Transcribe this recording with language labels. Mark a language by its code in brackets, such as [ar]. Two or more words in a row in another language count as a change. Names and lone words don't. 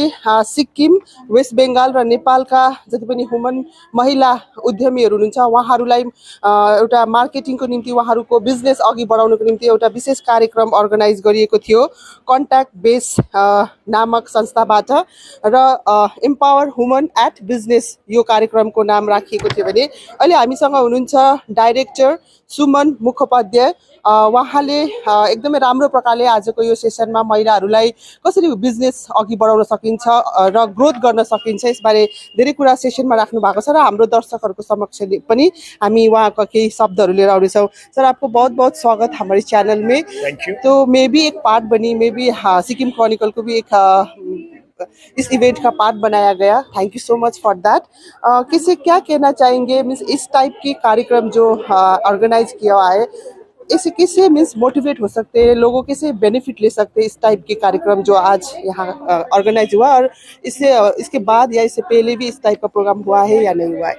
[ne] सिक्किम, वेस्ट बेंगाल र नेपालका जति पनि वुमन महिला उद्यमीहरु हुनुहुन्छ उहाँहरुलाई एउटा मार्केटिङको निम्ति उहाँहरुको बिजनेस अघि बढाउनको निम्ति एउटा विशेष कार्यक्रम अर्गनाइज गरिएको थियो कन्ट्याक्ट बेस नामक संस्थाबाट र एम्पावर वुमन एट बिजनेस यो कार्यक्रमको नाम राखिएको थियो भने अहिले हामीसँग हुनुहुन्छ डाइरेक्टर सुमन मुखोपाध्याय। उहाँले एकदमै राम्रो प्रकारले आजको यो सेसनमा महिलाहरूलाई कसरी बिजनेस अघि बढाउन सकिन्छ र ग्रोथ गर्न सकिन्छ यसबारे धेरै कुरा सेसनमा राख्नु भएको छ र हाम्रो दर्शकहरूको समक्ष पनि हामी उहाँका केही शब्दहरू लिएर आउनेछौँ। [hi] सर, आपको बहुत बहुत स्वागत हमारे चैनल में। [en] Thank you. [hi] तो मैं भी एक पार्ट बनी, मैं भी सिक्किम क्रॉनिकल को भी एक इस इवेंट का पार्ट बनाया गया। [en] Thank you so much for that. [hi] किसे क्या कहना चाहेंगे मीन्स इस टाइप की कार्यक्रम जो ऑर्गेनाइज किया हुआ है इसे किससे मीन्स मोटिवेट हो सकते हैं, लोगों कैसे बेनिफिट ले सकते हैं इस टाइप के कार्यक्रम जो आज यहाँ ऑर्गेनाइज हुआ, और इसके बाद या इससे पहले भी इस टाइप का प्रोग्राम हुआ है या नहीं हुआ है?